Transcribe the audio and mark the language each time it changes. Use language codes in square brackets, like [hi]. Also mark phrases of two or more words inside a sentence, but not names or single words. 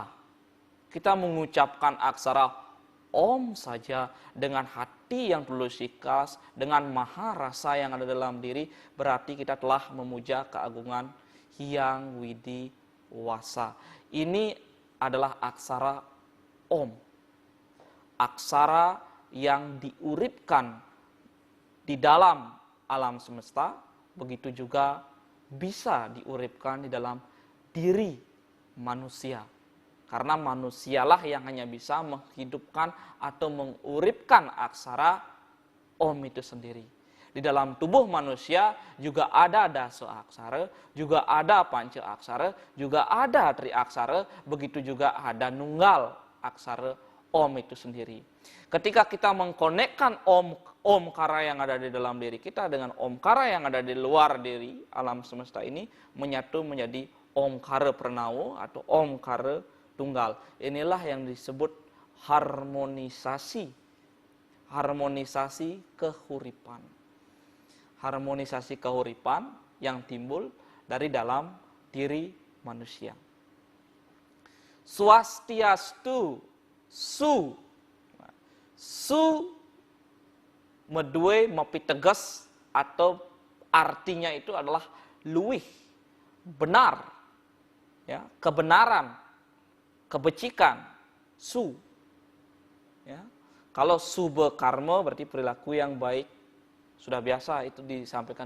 [id] Kita mengucapkan aksara Om saja dengan hati yang tulus ikhlas, dengan maha rasa yang ada dalam diri, berarti kita telah memuja keagungan Hyang Widi Wasa. Ini adalah aksara Om. Aksara yang diuripkan di dalam alam semesta, begitu juga bisa diuripkan di dalam diri manusia. Karena manusialah yang hanya bisa menghidupkan atau menguripkan aksara Om itu sendiri. Di dalam tubuh manusia juga ada dasa aksara, juga ada panca aksara, juga ada tri aksara, begitu juga ada nunggal aksara Om itu sendiri. Ketika kita mengkonekkan Omkara yang ada di dalam diri kita dengan Omkara yang ada di luar diri alam semesta ini menyatu menjadi Omkara Pranawo atau Omkara Tunggal. Inilah yang disebut harmonisasi. Harmonisasi kehuripan. Harmonisasi kehuripan yang timbul dari dalam diri manusia. Swastiastu, su. [ban] Su medue mepiteges [id] atau artinya itu adalah luwih, benar, ya, kebenaran, kebecikan, su. Ya. Kalau sube karma berarti perilaku yang baik, sudah biasa itu disampaikan.